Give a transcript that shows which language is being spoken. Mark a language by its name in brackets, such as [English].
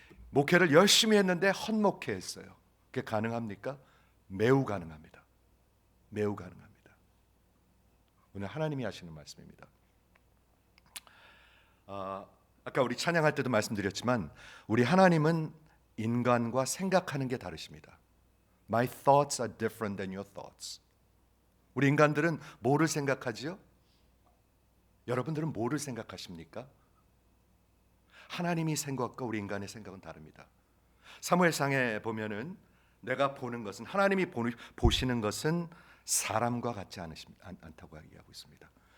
[Korean] 목회를 열심히 했는데 헛목회했어요. 그게 가능합니까? 매우 가능합니다. 매우 가능합니다. 오늘 하나님이 하시는 말씀입니다. 아까 우리 찬양할 때도 말씀드렸지만 우리 하나님은 인간과 생각하는 게 다르십니다. [English] My thoughts are different than your thoughts. [Korean] 우리 인간들은 뭐를 생각하지요? 여러분들은 뭐를 생각하십니까? 하나님이 생각과 우리 인간의 생각은 다릅니다. 사무엘상에 보면은 내가 보는 것은 하나님이 보시는 것은 사람과 같지 않다고 이야기하고 있습니다.